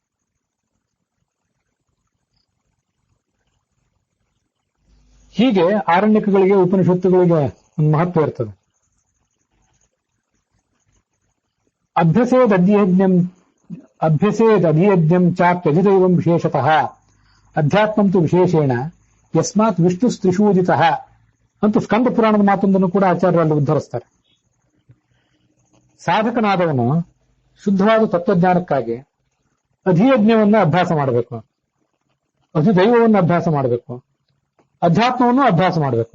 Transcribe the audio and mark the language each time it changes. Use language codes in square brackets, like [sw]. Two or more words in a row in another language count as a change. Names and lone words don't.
[kn] ಹೀಗೆ ಆರಣ್ಯಕಗಳಿಗೆ, ಉಪನಿಷತ್ತುಗಳಿಗೆ ಒಂದು ಮಹತ್ವ ಇರ್ತದೆ. [sa] ಅಭ್ಯಸೇದಧಿಯಜ್ಞಂ ಚಾಪ್ಯಧಿದೈವಂ ವಿಶೇಷತಃ ಅಧ್ಯಾತ್ಮಂ ತು ವಿಶೇಷೇಣ ಯಸ್ಮಾತ್ ವಿಷ್ಣು ಸ್ತ್ರಿಷೂದಿತಃ [kn] ಅಂತೂ ಸ್ಕಂದ ಪುರಾಣದ ಮಾತೊಂದನ್ನು ಕೂಡ ಆಚಾರ್ಯರಲ್ಲಿ ಉದ್ಧರಿಸ್ತಾರೆ. ಸಾಧಕನಾದವನು ಶುದ್ಧವಾದ ತತ್ವಜ್ಞಾನಕ್ಕಾಗಿ ಅಧಿಯಜ್ಞವನ್ನು ಅಭ್ಯಾಸ ಮಾಡಬೇಕು, ಅಧಿದೈವವನ್ನು ಅಭ್ಯಾಸ ಮಾಡಬೇಕು, ಅಧ್ಯಾತ್ಮವನ್ನು ಅಭ್ಯಾಸ ಮಾಡಬೇಕು.